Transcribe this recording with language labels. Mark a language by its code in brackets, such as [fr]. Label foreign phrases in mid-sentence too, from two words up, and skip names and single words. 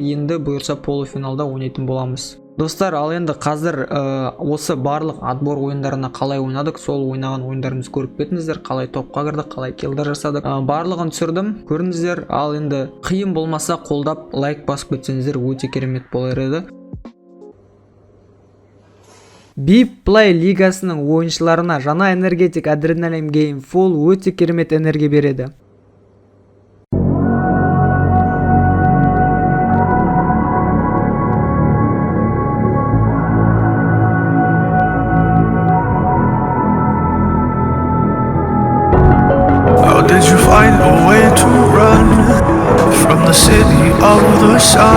[kk] Енді бұйырса полуфиналда ойнайтын боламыз. Достар, ал енді қазір осы барлық отбор ойындарына қалай ойнадық, сол ойнаған ойындарымыз көріп кетіңіздер, қалай топқа кірдік, қалай киллдар жасадық, барлығын түсірдім, көріңіздер. Ал енді қиын болмаса қолдап лайк басып кетсеңіздер өте керемет болар еді. Bplay лигасының ойыншыларына жаңа энергетик адреналин гейм фул өте керемет энергия береді. [en] Did you find a way to run from the city of the sun?